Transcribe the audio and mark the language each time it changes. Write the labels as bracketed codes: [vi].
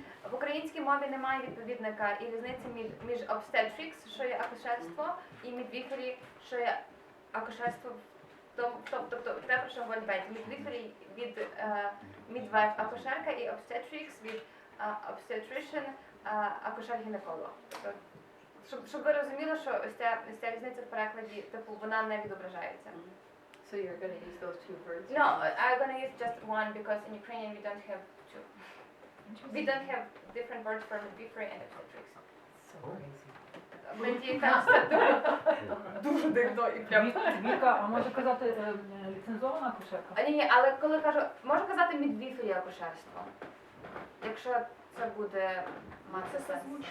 [uk] В українській мові немає відповідника і різниці між obstetrics, що є акушерство, і midwifery, що є акушерство, тобто те, про що говорить Беті. Midwifery від midwife акушерка і obstetrics від obstetrician акушер-гінеколог. Щоб ви розуміли, що ось ця різниця в перекладі, типу, вона не відображається. [en] So you're going to use those two words? No, I'm going to use just one because in Ukrainian we don't have two. We don't have different words for midwifery and obstetrics. So crazy. [uk] Мені кажеться, дуже дивно і прям. Віка, а може казати ліцензована акушерка? Ні, але коли кажу, можу казати midwifery акушерство, якщо це буде мати сенс.